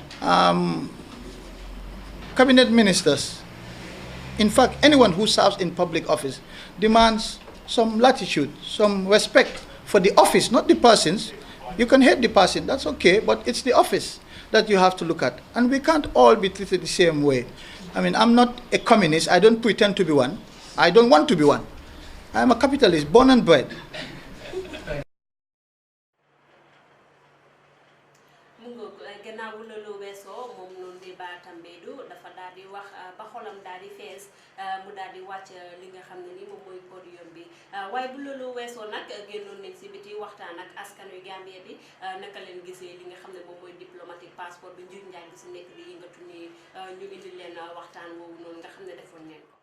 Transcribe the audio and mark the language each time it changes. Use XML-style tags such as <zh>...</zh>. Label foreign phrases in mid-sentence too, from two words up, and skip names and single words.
<en>Cabinet ministers, in fact, anyone who serves in public office demands some latitude, some respect for the office, not the persons. You can hate the person, that's okay, but it's the office that you have to look at. And we can't all be treated the same way. I mean, I'm not a communist. I don't pretend to be one. I don't want to be one. I'm a capitalist, born and bred.</en> <wo>mu daal di wàcc li nga xam ne ni moom mooy podium bi waaye bu loolu weesoo nag génnoon nañ si biti waxtaan ak askan wi Gambie bi naka leen gisee li nga xam ne moom mooy</wo> <fr>diplomatique passeport</fr> <wo>bi njur njaay bi si nekk di yëngatu ni ñu indi leen waxtaan woowu noonu nga xam ne defoon ngeen ko.</wo>